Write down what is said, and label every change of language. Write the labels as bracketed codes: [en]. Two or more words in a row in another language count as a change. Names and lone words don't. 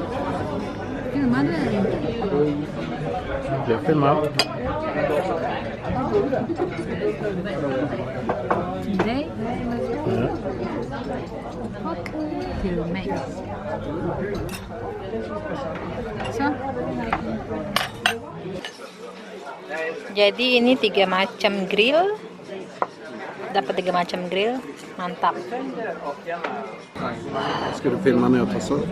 [sv] Filmade du inte? Jag filmar. Till dig Ja. och till mig. Så. [id] Jadi ini 3 macam grill. Dapat 3 macam grill. Mantap. [sv] Ska du filma när jag tar så?